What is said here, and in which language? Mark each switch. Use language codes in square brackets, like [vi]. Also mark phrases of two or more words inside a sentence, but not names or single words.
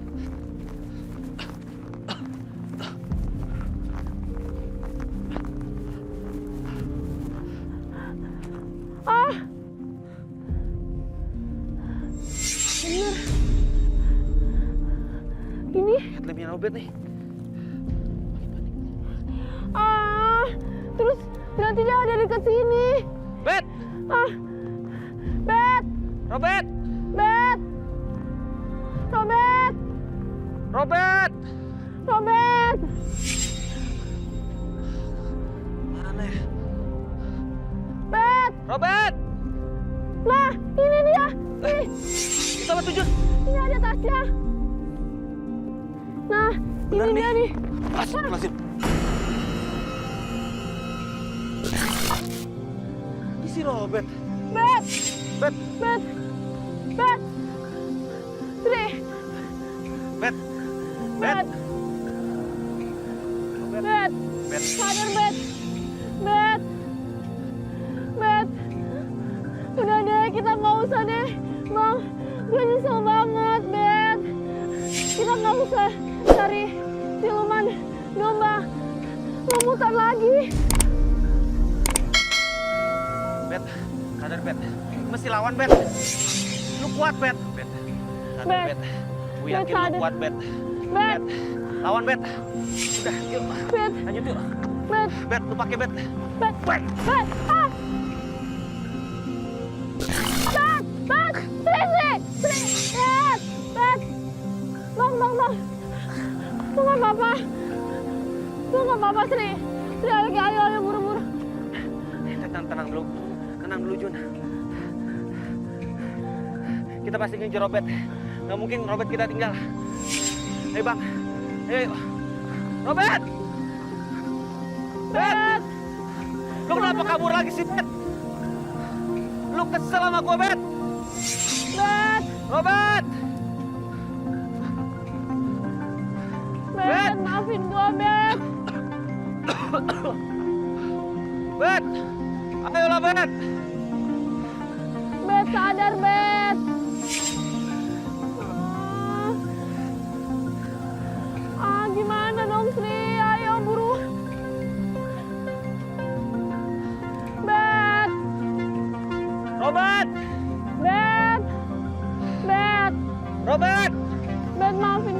[id] Ah. Bener. Ini. Headlampnya Robert nih. Ah. Terus berarti dia ada dekat sini. Bet! Ah. Bet. Robert! Bet. Robert. Robert! Robert. Mana ya? Bet. Robert! Nah, ini dia. Nih, Itu apa tuh Jun? ini ada tasnya. Nah, Bener ini nih. dia nih. Astagfirullahaladzim. Ini si Robert. Bet. Bet! Bet. Bet. Sri. Bet! Bet. Bet. Bet! Sadar, Bet. Bet. Bet. Udah deh, kita nggak usah deh. Bang, gue nyesel banget, Bet. Kita nggak usah cari siluman domba lumutan lagi. Bet! Sadar Bet. Mesti lawan Bet. Lu kuat Bet. Bet. Sadar Bet. Bet. Gue Bet, yakin lu sadar. kuat Bet. Bet. Lawan Bet. Udah, yuk. Bet. Lanjut yuk. Bet. Bet, lu pakai Bet. Bet. Bet. Ah. Bet. Bet. Sri. Bet. Bet. Bang. Lu nggak apa-apa. Lu nggak apa-apa, Sri. Sri, ayo, buru-buru. Tenang dulu. Tenang dulu, Jun. Kita pasti ngejar Robert. Nggak mungkin Robert kita tinggal. Ayo, Bang. Ayo. Robert! Bet! Lu kenapa kabur lagi sih, Bet? Lu kesel sama gua, Bet? Bet. Robert! Bet, maafin gua, Bet. Bet! Ayolah, Bet! Bet, sadar, Bet. Gimana dong, Sri? Ayo, buru. Bet. Robert! Bet. Bet. Robert! Bet,